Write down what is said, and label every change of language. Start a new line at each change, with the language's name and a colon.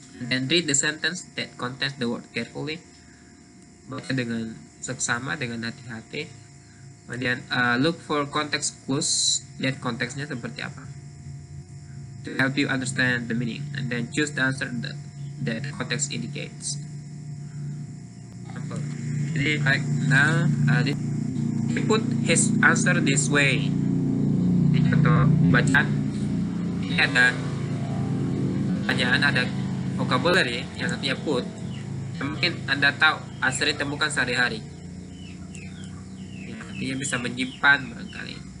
English: And read the sentence that contains the word carefully.
Indonesian: Baca dengan seksama, dengan hati-hati.
English: Kemudian look for context clues,
Indonesian: lihat konteksnya seperti apa,
English: to help you understand the meaning, and then choose the answer that context indicates.
Indonesian: Jadi
English: like now, he put his answer this way.
Indonesian: Di contoh bacaan ini ada pertanyaan, ada vocabulary yang artinya put, mungkin Anda tahu sering temukan sehari-hari. Artinya bisa menyimpan barangkali.